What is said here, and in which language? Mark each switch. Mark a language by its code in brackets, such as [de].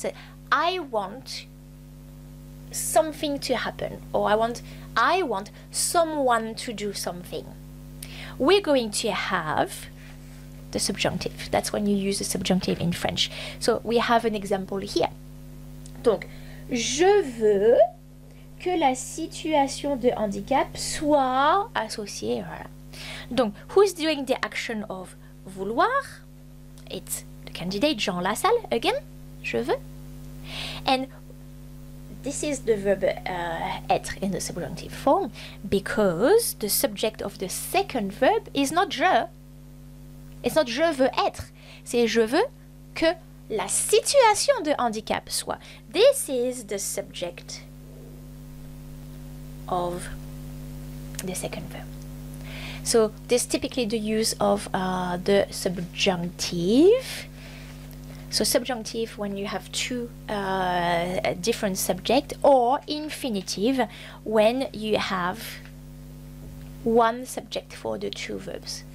[en] So, I want something to happen, or I want someone to do something. we're going to have the subjunctive. That's when you use the subjunctive in French. So we have an example here. [fr] Donc, je veux que la situation de handicap soit associée. Voilà. [en] Donc, who's doing the action of vouloir? It's the candidate Jean LaSalle again. Je veux. And this is the verb être in the subjunctive form because the subject of the second verb is not je. It's not je veux être. [fr] C'est je veux que la situation de handicap soit. [en] This is the subject of the second verb. So this is typically the use of the subjunctive. So subjunctive when you have two different subjects, or infinitive when you have one subject for the two verbs.